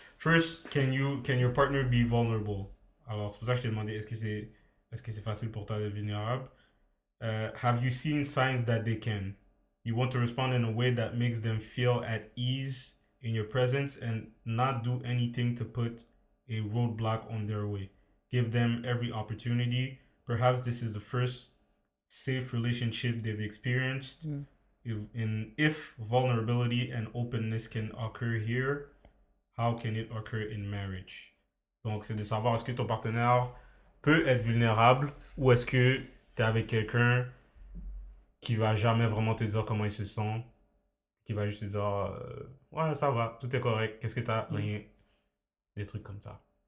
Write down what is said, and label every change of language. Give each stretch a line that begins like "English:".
English: First, can your partner be vulnerable?
French: Alors, c'est pour ça que je t'ai demandé, est-ce que c'est facile pour toi d'être vulnérable?
English: Have you seen signs that they can? You want to respond in a way that makes them feel at ease in your presence and not do anything to put a roadblock on their way. Give them every opportunity. Perhaps this is the first safe relationship they've experienced. Hmm. If vulnerability and openness can occur here, how can it occur in marriage?
French: Donc, c'est de savoir est-ce que ton partenaire peut être vulnérable ou est-ce que tu es avec quelqu'un qui va jamais vraiment te dire comment il se sent, qui va juste te dire ouais, ça va, tout est correct, qu'est-ce que tu as? Hmm. Rien. Des trucs comme ça.